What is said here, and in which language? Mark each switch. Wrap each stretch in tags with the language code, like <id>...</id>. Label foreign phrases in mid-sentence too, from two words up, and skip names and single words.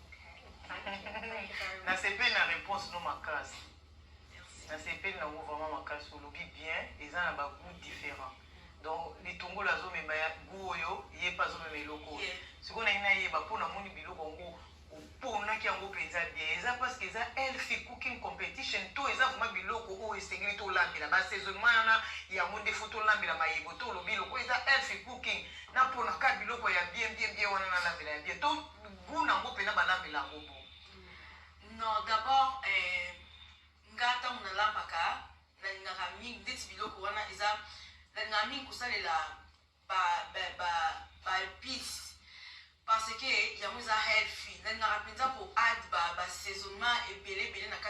<ln>nasepeli na réponse no makasi nasepeli nango vraiment makasi olobi bien eza na</ln> <fr>bagoût différent</fr> <ln>donc litongolo azomema ya goût oyo ye mpe azomema eloko oyo sikoyo nangi nayeba mpo namoni biloko yango oponaki yango mpenza bien eza</ln> <fr>parce que</fr> <ln>eza</ln> <en>healthy cooking competition</en> <ln>to eza vraiment biloko oyo esengeli tolambela basaisonnement wana yango nde fo tolambela mayebo to olobi biloko oyo eza</ln> <en>healthy cooking</en> <ln>na mponaka biloko ya bien wana nalambela ya bien to goût nango mpenza balambela yango bo</ln> <fr>non d'abord</fr> <ln>nga ntango nalambaka nalingaka mingi ndeti biloko wana eza nalingaka mingi kosalela baépice</ln> <fr>parce que</fr> <ln>yango eza healthy nalingaka mpenza koadd basaisonnement ebele na kati</ln>